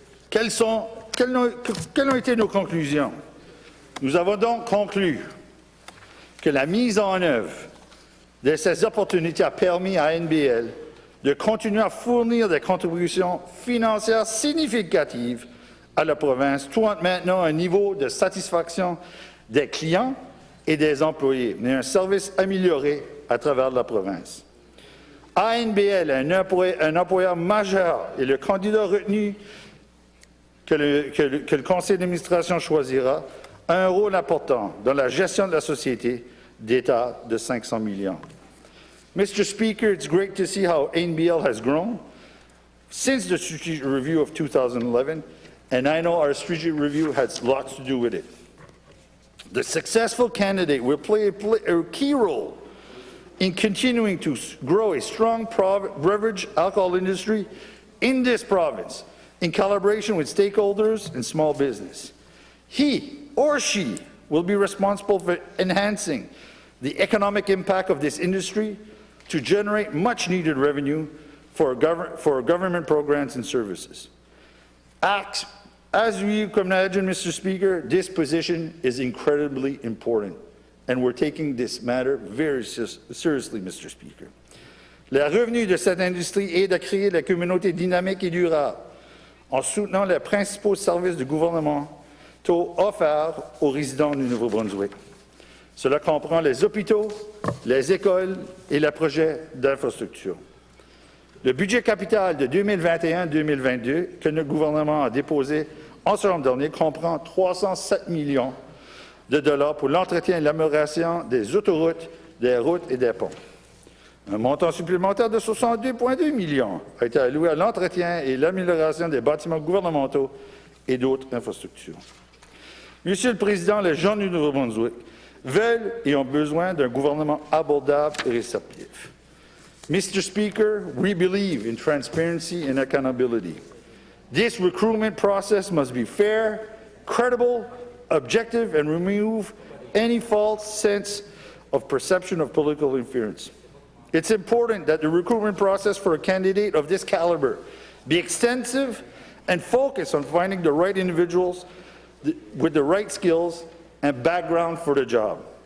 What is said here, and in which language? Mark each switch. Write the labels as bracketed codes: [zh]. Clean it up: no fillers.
[fr] Quelles ont été nos conclusions? Nous avons donc conclu que la mise en œuvre de ces opportunités a permis à ANBL de continuer à fournir des contributions financières significatives à la province, tout en maintenant un niveau de satisfaction des clients et des employés, mais un service amélioré à travers la province. ANBL est un employeur majeur et le candidat retenu que le conseil d'administration choisira a un rôle important dans la gestion de la société d'État de 500 millions. [en] Mr. Speaker, it's great to see how ANBL has grown since the strategic review of 2011, and I know our strategic review has lots to do with it. The successful candidate will play a key role in continuing to grow a strong beverage alcohol industry in this province, in collaboration with stakeholders and small business. He or she will be responsible for enhancing the economic impact of this industry to generate much-needed revenue for government programs and services. As you can imagine, Mr. Speaker, this position is incredibly important, and we're taking this matter very seriously, Mr. Speaker. [fr] Le revenu de cette industrie est de créer la communauté dynamique et durable en soutenant les principaux services du gouvernement offerts aux résidents du Nouveau-Brunswick. Cela comprend les hôpitaux, les écoles et les projets d'infrastructure. Le budget capital de 2021-2022 que notre gouvernement a déposé en septembre dernier comprend 307 millions de dollars pour l'entretien et l'amélioration des autoroutes, des routes et des ponts. Un montant supplémentaire de 62,2 millions a été alloué à l'entretien et l'amélioration des bâtiments gouvernementaux et d'autres infrastructures. Monsieur le Président, les gens du Nouveau-Brunswick veulent et ont besoin d'un gouvernement abordable et réceptif. [en] Mr. Speaker, we believe in transparency and accountability. This recruitment process must be fair, credible, objective, and remove any false sense of perception of political interference. It's important that the recruitment process for a candidate of this caliber be extensive and focus on finding the right individuals with the right skills and background for the job.